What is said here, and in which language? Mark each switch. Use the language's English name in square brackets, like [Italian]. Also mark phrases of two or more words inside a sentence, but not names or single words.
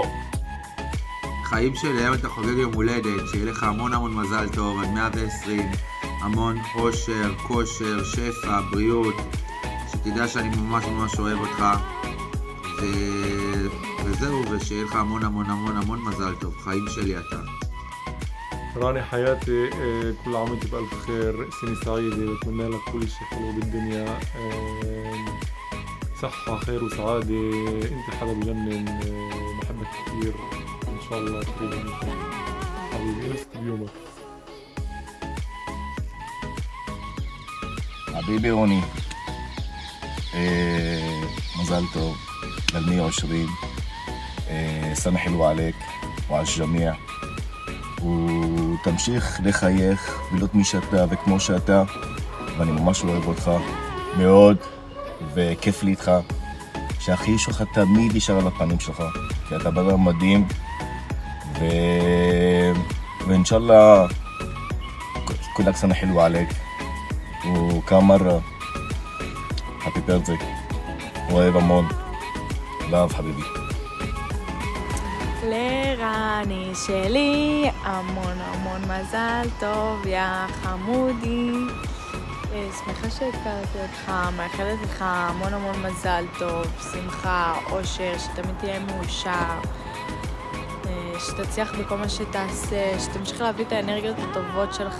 [Hebrew] חיים שלי, היום אתה חוגג יום הולדת, שיהיה לך המון מזל טוב, עד 120, המון אושר, כושר, שפע, בריאות, שתדע שאני ממש אוהב אותך, וזהו, ושיהיה לך המון מזל טוב, חיים שלי אתה. [Arabic] راني حياتي كل عام وانت بألف خير، سنة سعيدة، بتمنى لك كل شيء حلو بالدنيا، صحة خير وسعادة، انت حدا بجنن، بحبك كثير، ان شاء الله قريبا نكون حبيبي انست بيومك. حبيبي روني، [Hebrew] מזל טוב [Arabic] لل 120، سنة حلوة عليك وعلى الجميع. ותמשיך לחייך ולהיות מי שאתה וכמו שאתה, ואני ממש אוהב אותך מאוד, וכיף לי איתך, שהחיוך שלך תמיד יישאר על הפנים שלך, כי אתה בן אדם מדהים, وإن شاء الله كلك سنة حلوة عليك وكمان مرة, [English] happy birthday, [Hebrew] אוהב המון, love חביבי. לרני שלי המון מזל טוב, יא חמודי. שמחה שהכרתי אותך, מאחלת לך המון מזל טוב, שמחה, אושר, שתמיד תהיה מאושר, שתצליח בכל מה שתעשה, שתמשיך להביא את האנרגיות הטובות שלך.